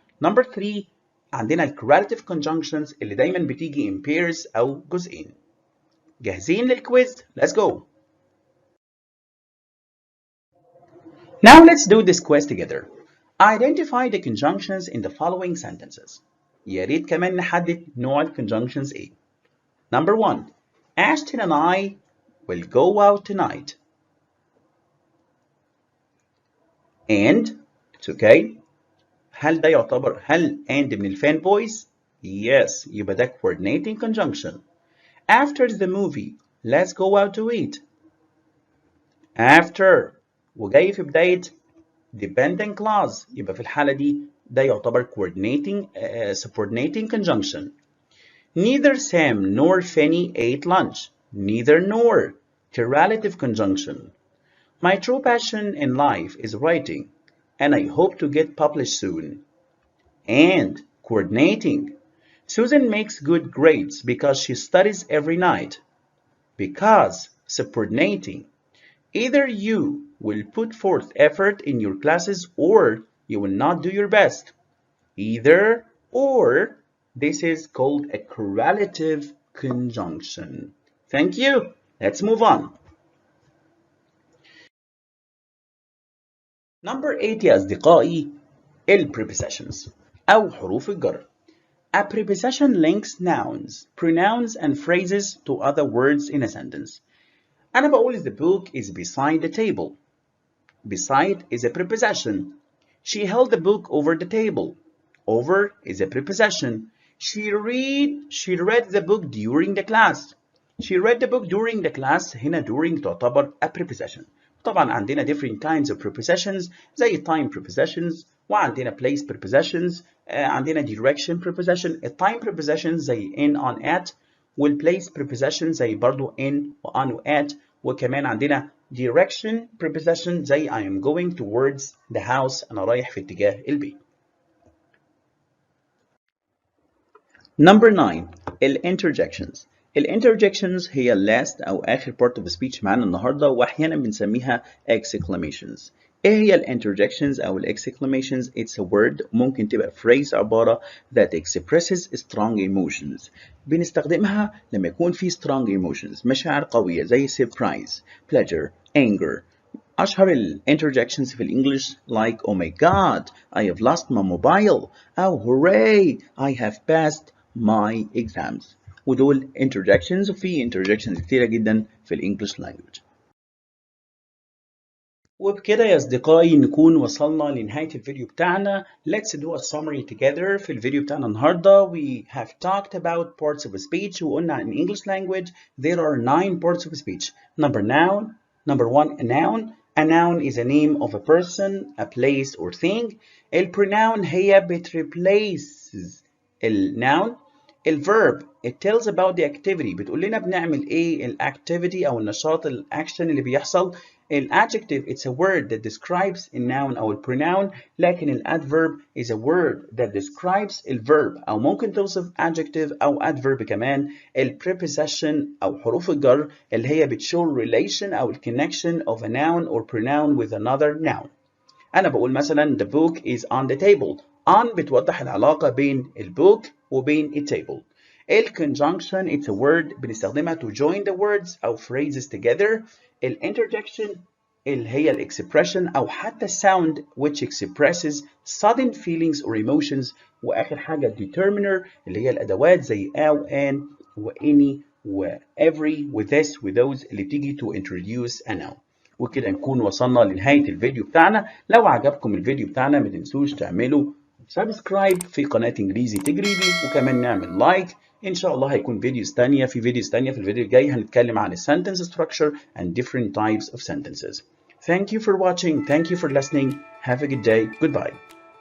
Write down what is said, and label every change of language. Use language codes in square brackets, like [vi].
[ar] Number 3 عندنا ال correlative conjunctions اللي دايما بتيجي in pairs أو جزئين. جاهزين للكويز؟ [en] Let's go. Now let's do this quiz together. Identify the conjunctions in the following sentences. [ar] يا ريت كمان نحدد نوع ال conjunctions ايه. [en] Number 1. Ashton and I will go out tonight. And it's okay. [ar] هل ده يعتبر and من الفان بويز؟ [en] Yes. [ar] يبقى ده [en] coordinating conjunction. After the movie, let's go out to eat. [ar] After وجاي في بداية dependent clause يبقى في الحالة دي ده يعتبر subordinating conjunction. [en] Neither Sam nor Fanny ate lunch. Neither nor. Correlative conjunction. My true passion in life is writing, and I hope to get published soon. And coordinating. Susan makes good grades because she studies every night. Because subordinating. Either you will put forth effort in your classes or you will not do your best. Either or. This is called a correlative conjunction. Thank you. Let's move on. [ar] Number 8 يا أصدقائي prepositions أو حروف الجر. [en] A preposition links nouns, pronouns and phrases to other words in a sentence. [ar] أنا بقول [en] the book is beside the table. Beside is a preposition. She held the book over the table. Over is a preposition. She read the book during the class. She read the book during the class. [ar] هنا [en] during تعتبر a preposition. طبعا عندنا different kinds of prepositions زي time prepositions وعندنا place prepositions عندنا direction preposition. time prepositions زي in on at والplace prepositions زي برضو in و on و at وكمان عندنا direction preposition زي I am going towards the house [ar] أنا رايح في اتجاه البيت. [en] Number 9 interjections. [ar] interjections هي last أو آخر [en] part of speech [ar] معانا النهاردة وأحيانا بنسميها exclamations. [en] إيه هي interjections أو exclamations؟ It's a word [ar] ممكن تبقى [en] phrase عبارة that expresses strong emotions. [ar] بنستخدمها لما يكون في strong emotions مشاعر قوية زي [en] surprise, pleasure, anger. أشهر interjections [ar] في الإنجليش [en] like oh my god I have lost my mobile أو hooray I have passed my exams. [ar] ودول interjections وفي interjections كتيرة جدا في الإنجليش language. وبكده يا أصدقائي نكون وصلنا لنهاية الفيديو بتاعنا. [en] Let's do a summary together. [ar] في الفيديو بتاعنا النهاردة [en] we have talked about parts of speech وقلنا in English language there are 9 parts of speech. Number 1 a noun. A noun is a name of a person, a place or thing. [ar] الpronoun هي replaces الnoun. الverb [en] it tells about the activity [ar] بتقول لنا بنعمل ايه الاكتيفيتي او النشاط الاكشن اللي بيحصل. [en] adjective it's a word that describes a noun أو pronoun، لكن adverb is a word that describes verb [ar] أو ممكن توصف [en] adjective أو adverb كمان. preposition [ar] أو حروف الجر اللي هي بتشو [en] relation أو connection of a noun or pronoun with another noun. [ar] أنا بقول مثلا [en] the book is on the table. [ar] on بتوضح العلاقة بين book وبين table. [en] conjunction it's a word [ar] بنستخدمها [en] to join the words أو phrases together. interjection اللي هي expression أو حتى sound which expresses sudden feelings or emotions. [ar] وآخر حاجة determiner اللي هي الأدوات زي أو and وany وevery وthis وthose اللي بتيجي [en] to introduce a noun. [ar] وكده نكون وصلنا لنهاية الفيديو بتاعنا. لو عجبكم الفيديو بتاعنا ما تنسوش تعملوا سبسكرايب في قناة انجليزي تجريبي، وكمان نعمل لايك. ان شاء الله هيكون فيديوز تانية في الفيديو الجاي هنتكلم عن [en] sentence structure and different types of sentences. Thank you for watching. Thank you for listening. Have a good day. Goodbye.